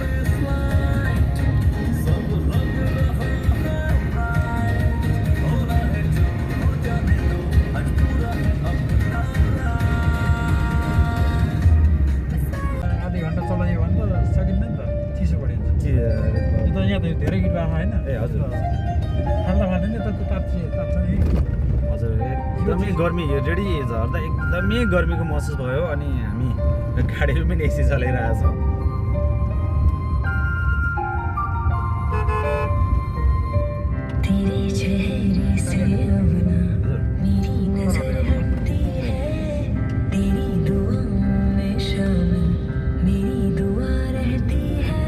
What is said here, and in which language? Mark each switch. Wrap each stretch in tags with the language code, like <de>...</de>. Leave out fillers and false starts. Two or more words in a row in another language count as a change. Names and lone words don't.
<ne>आधी घन्टा चलायो भने त सकिन्न नि त, चिसो बढिन्छ। यो त यहाँ त धेरै गीत भएको होइन। ए हजुर खाल्दा खाँदैन नि त तात्छ नि। हजुर एकदमै गर्मी रेडी झर्दा एकदमै गर्मीको महसुस भयो। अनि हामी गाडीहरू पनि एसी चलाइरहेको छौँ।</ne> <hi>तेरे चेहरे से अब ना मेरी नजर हटती है, तेरी दुआओं में शामिल मेरी दुआ रहती है।</hi>